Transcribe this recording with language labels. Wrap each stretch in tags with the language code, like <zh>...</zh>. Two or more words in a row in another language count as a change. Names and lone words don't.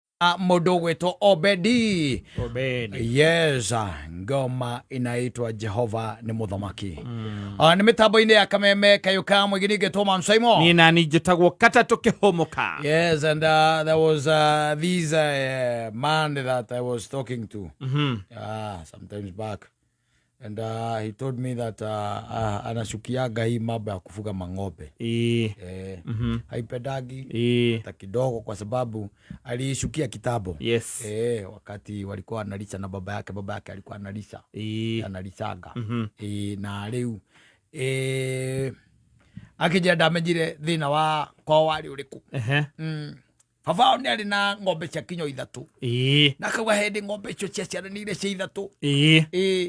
<ki>Mũndũ gwĩtwo Obedi. Obedi.</ki> <sw>Yes, ngoma inaitwa Jehova ni Mũthamaki.</sw> <ki>Nĩ mĩtambo-inĩ ya Kameme Kayuka mwĩgini ngĩtwo Man Simon. Ni nani njĩtagwo Kata Tũkĩhũmũka.</ki> <en>Yes, and there was this man that I was talking to sometimes back. And he told me that</en> <sw>anashukiaga hii mambo ya kufuga mang'ombe. Haipendagi hata kidogo kwa sababu alishukia kitambo. Yes. Wakati walikuwa analisha na baba yake alikuwa analisha. Analishaga.</sw> <ki>Na rĩu akija ndamenyire thina wa kwa wali uriku. Baba ni ari na ng'ombe cia kinyo 3. Na kauga hindi ng'ombe icio ciaciaranire cia 3.</ki>